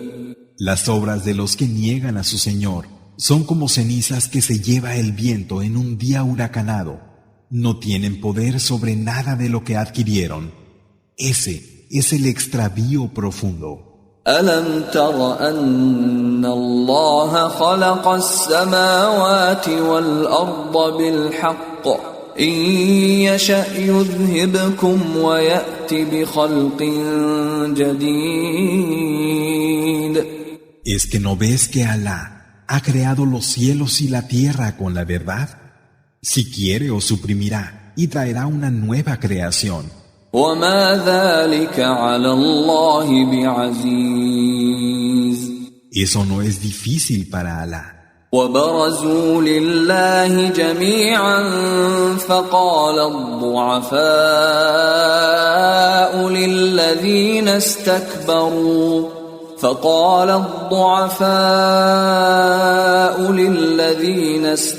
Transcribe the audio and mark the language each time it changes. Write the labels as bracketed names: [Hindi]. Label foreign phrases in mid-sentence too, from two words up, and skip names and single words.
[Spanish] Las obras de los que niegan a su Señor son como cenizas que se lleva el viento en un día huracanado. No tienen poder sobre nada de lo que adquirieron. Ese es el extravío profundo. [Arabic] ألم تر أن الله خلق السماوات والأرض بالحق إن يشأ يذهبكم ويأت بخلق جديد. [Spanish] ¿Es que no ves que Alá ha creado los cielos y la tierra con la verdad? Si quiere os suprimirá y traerá una nueva creación. [Arabic] وما ذلك على الله بعزيز. [Spanish] Eso no es difícil para Alá. [Arabic] وبرزوا لله جميعا فقال الضعفاء للذين